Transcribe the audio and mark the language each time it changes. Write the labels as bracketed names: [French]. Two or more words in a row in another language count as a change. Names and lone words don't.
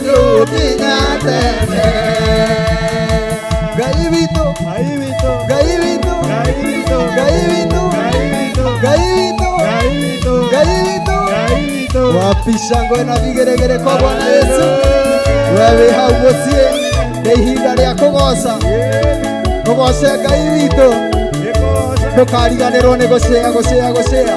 [Kikuyu] nginya tene. Ngai witũ, Ngai witũ, Ngai witũ, Ngai witũ, Ngai witũ, Ngai witũ, Ngai witũ, Ngai witũ, Ngai witũ. [Swahili] Wapi shangwe na vigeregere kwa Bwana Yesu. [Kikuyu] Wewe hau mũciĩ nĩ ihinda rĩa kũgoca. Tũgoce Ngai witũ. Ndũkariganĩrwo nĩ gũcĩa gũcĩa gũcĩa.